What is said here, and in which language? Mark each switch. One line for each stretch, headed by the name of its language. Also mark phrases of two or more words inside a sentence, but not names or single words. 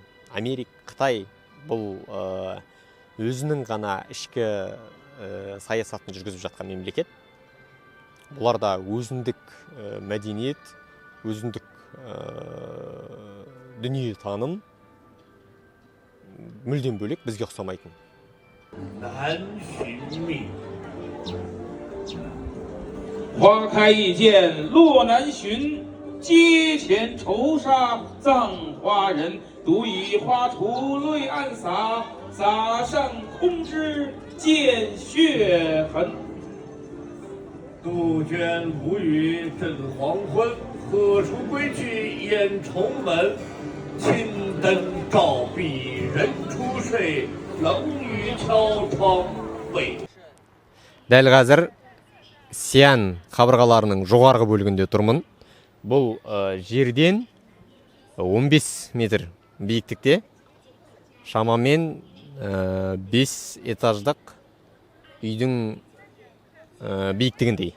Kazakh: Қытай бұл өзінің ғана ішкі саясатын жүргізіп жатқан мемлекет. Бұларда өзіндік мәдениет, өзіндік дүние таным мүлдем бөлек, бізге ұқсамайтын.
Chinese: 南寻觅，花开一见落南巡，阶前愁杀葬花人。独以花锄泪暗洒，洒上空枝见血痕。杜鹃无语正黄昏，何处归去掩重门？青灯照壁人初睡。
Kazakh: Дәл қазір Сиан қабырғаларының жоғарғы бөлігінде тұрмын. Бұл жерден 15 метр биіктікте, шамамен 5 этаждық үйдің биіктігіндей.